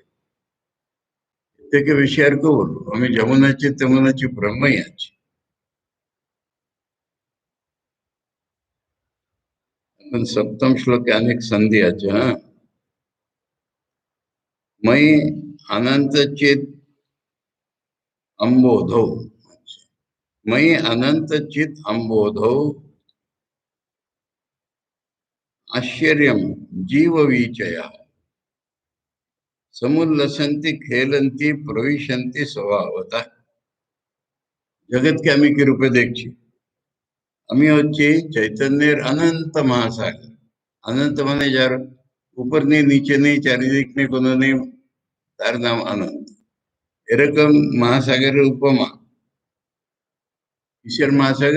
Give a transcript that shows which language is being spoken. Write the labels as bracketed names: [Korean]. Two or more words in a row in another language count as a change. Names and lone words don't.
[Bangla] এর থেকে বেশি আর কেউ বলবো, আমি যেমন আছি তেমন আছি, ব্রহ্মই আছি। এখন সপ্তম শ্লোকে অনেক সন্ধি আছে। [Sanskrit] হ্যাঁ, মই অনন্ত চিত अम्बोधौ, मयि अनंत चित अम्बोधौ आश्चर्यम जीव वीचया समुल्लसन्ति खेलन्ति प्रविशन्ति स्वभावतः। [Bangla] জগৎকে আমি কি রূপে দেখছি? আমি হচ্ছি চৈতন্যের অনন্ত মহাসাগর। অনন্ত মানে যার উপর নেই, নিচে নেই, চারিদিক নেই, কোনো নেই, তার নাম অনন্ত। এরকম মহাসাগরের উপমা। কিসের মহাসাগর?